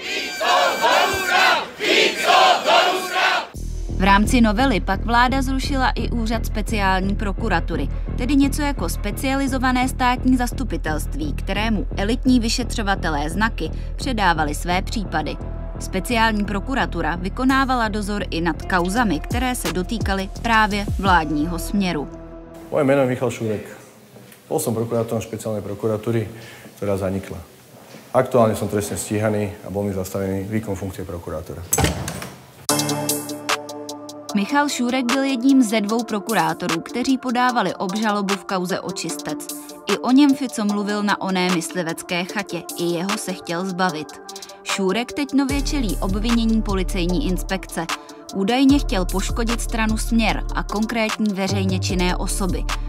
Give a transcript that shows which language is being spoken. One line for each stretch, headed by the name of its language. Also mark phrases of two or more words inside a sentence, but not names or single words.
Czech: V rámci novely pak vláda zrušila i úřad speciální prokuratury, tedy něco jako specializované státní zastupitelství, kterému elitní vyšetřovatelé znaky předávali své případy. Speciální prokuratura vykonávala dozor i nad kauzami, které se dotýkaly právě vládního směru.
Slovak: Moje meno je Michal Šúrek. Bol som prokurátorom špeciálnej prokuratúry, ktorá zanikla. Aktuálne som trestne stíhaný a bol mi zastavený výkon funkcie prokurátora.
Czech: Michal Šúrek byl jedním ze 2 prokurátorů, kteří podávali obžalobu v kauze Očistec. I o něm Fico mluvil na oné myslivecké chatě, i jeho se chtěl zbavit. Šúrek teď nově čelí obvinění policejní inspekce. Údajně chtěl poškodit stranu Směr a konkrétní veřejně činné osoby.